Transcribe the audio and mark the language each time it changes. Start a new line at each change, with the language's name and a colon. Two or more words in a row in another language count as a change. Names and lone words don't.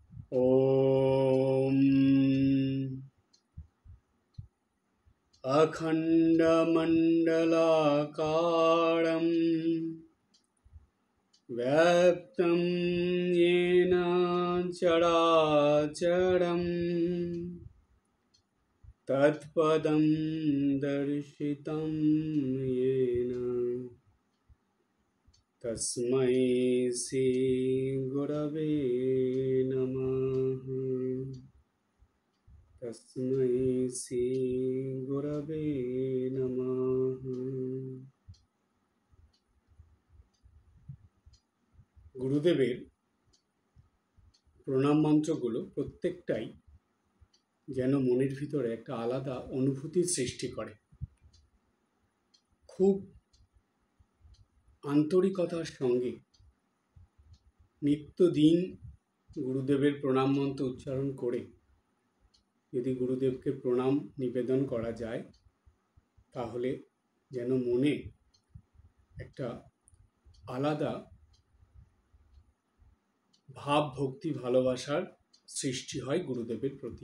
Sanskrit: ॐ अखण्डमण्डलाकारं व्याप्तं येन चराचरं तत्पदं दर्शितं येन तस्मै श्रीगुरवे नमः। तस्मै श्रीगुरवे नमः।
Bangla: গুরুদেবের প্রণাম মন্ত্রগুলো প্রত্যেকটাই যেন মনের ভিতরে একটা আলাদা অনুভূতির সৃষ্টি করে। খুব আন্তরিকতার সঙ্গে নিত্যদিন গুরুদেবের প্রণাম মন্ত্র উচ্চারণ করে যদি গুরুদেবকে প্রণাম নিবেদন করা যায় তাহলে যেন মনে একটা আলাদা ভাব, ভক্তি, ভালোবাসার সৃষ্টি হয় গুরুদেবের প্রতি।